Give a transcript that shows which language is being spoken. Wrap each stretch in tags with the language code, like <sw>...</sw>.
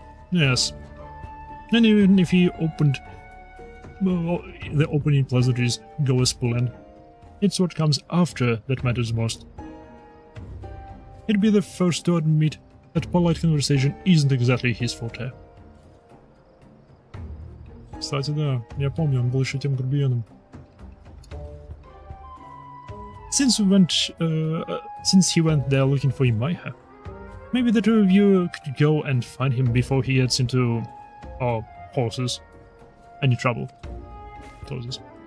<en>Yes. And even if he opened... the opening pleasantries go as planned, it's what comes after that matters most. He'd be the first to admit that polite conversation isn't exactly his forte.</en> <ru>Кстати, да, я помню, он был еще тем грубияном.</ru> <en>Since he went there looking for Maiha, maybe the two of you could go and find him before he gets into horses. Any trouble. Horses.</en>